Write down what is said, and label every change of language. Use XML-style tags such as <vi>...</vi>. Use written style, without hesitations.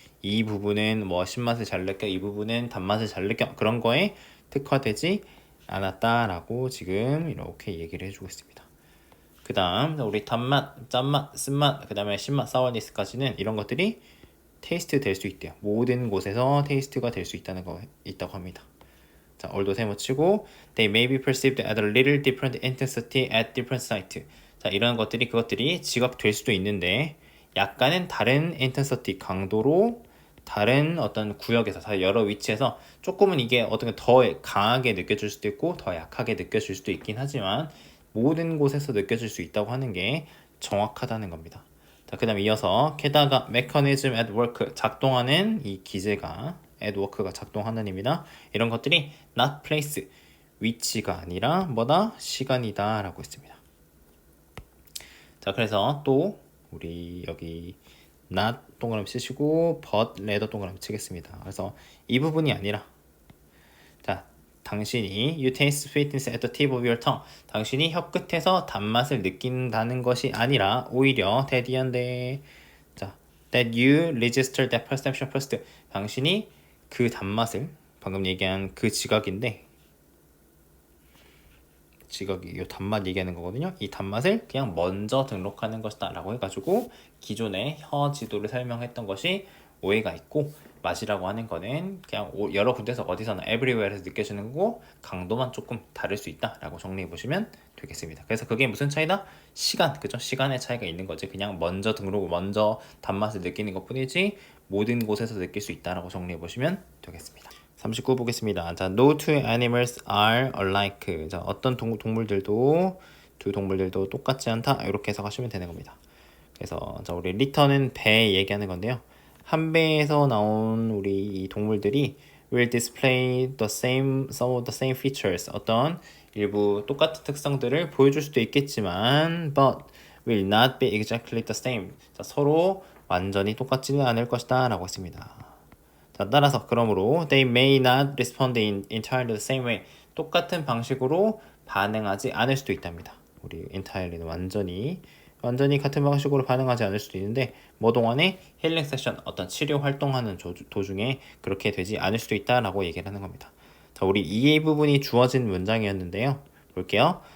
<ko>이 부분은 뭐 신맛을 잘 느껴 이 부분은 단맛을 잘 느껴 그런 거에 특화되지 않았다라고 지금 이렇게 얘기를 해주고 있습니다. 그 다음 우리 단맛, 짠맛, 쓴맛, 그 다음에 신맛, 사워니스까지는 이런 것들이 테이스트 될 수 있대요. 모든 곳에서 테이스트가 될 수 있다고 합니다.</ko> <en>자,</en> <ko>얼도 세모 치고</ko> <en>they may be perceived at a little different intensity at different sites.</en> <ko>자, 이런 그것들이 지각될 수도 있는데 약간은 다른 intensity 강도로 다른 어떤 구역에서 여러 위치에서 조금은 이게 어떻게 더 강하게 느껴질 수도 있고 더 약하게 느껴질 수도 있긴 하지만 모든 곳에서 느껴질 수 있다고 하는 게 정확하다는 겁니다. 자, 그 다음에 이어서 게다가</ko> <en>mechanism at work</en> <ko>작동하는 이 기제가 at work가 작동하는 입니다. 이런 것들이 not place 위치가 아니라 뭐다? 시간이다 라고 했습니다. 자, 그래서 또 우리 여기 not 동그라미 치시고 but rather 동그라미 치겠습니다. 그래서 이 부분이 아니라 자, 당신이</ko> <en>you taste sweetness at the tip of your tongue.</en> <ko>당신이 혀 끝에서 단맛을 느낀다는 것이 아니라 오히려 대디한데 자,</ko> <en>that you register that perception first.</en> <ko>당신이 그 단맛을 방금 얘기한 그 지각인데 지각이 요 단맛 얘기하는 거거든요. 이 단맛을 그냥 먼저 등록하는 것이다 라고 해가지고 기존의 혀 지도를 설명했던 것이 오해가 있고 맛이라고 하는 거는 그냥 여러 군데서 어디서나 everywhere에서 느껴지는 거고 강도만 조금 다를 수 있다 라고 정리해 보시면 되겠습니다. 그래서 그게 무슨 차이다? 시간, 그죠? 시간의 차이가 있는 거지. 그냥 먼저 등록을 먼저 단맛을 느끼는 것 뿐이지 모든 곳에서 느낄 수 있다라고 정리해 보시면 되겠습니다. 39 보겠습니다.</ko> <en>자, no two animals are alike.</en> <ko>자, 어떤 동물들도 두 동물들도 똑같지 않다. 이렇게 해석하시면 되는 겁니다. 그래서 자, 우리 return은 배 얘기하는 건데요. 한 배에서 나온 우리 이 동물들이</ko> <en>will display the same some of the same features.</en> <ko>어떤 일부 똑같은 특성들을 보여줄 수도 있겠지만</ko> <en>but will not be exactly the same.</en> <ko>자, 서로 완전히 똑같지는 않을 것이다 라고 했습니다.</ko> <en>자,</en> <ko>따라서 그러므로</ko> <en>they may not respond in entirely the same way.</en> <ko>똑같은 방식으로 반응하지 않을 수도 있답니다. 우리 entirely는 완전히 같은 방식으로 반응하지 않을 수도 있는데 뭐 동안에 힐링 세션 어떤 치료 활동하는 도중에 그렇게 되지 않을 수도 있다라고 얘기를 하는 겁니다. 자, 우리 이 부분이 주어진 문장이었는데요. 볼게요.</ko>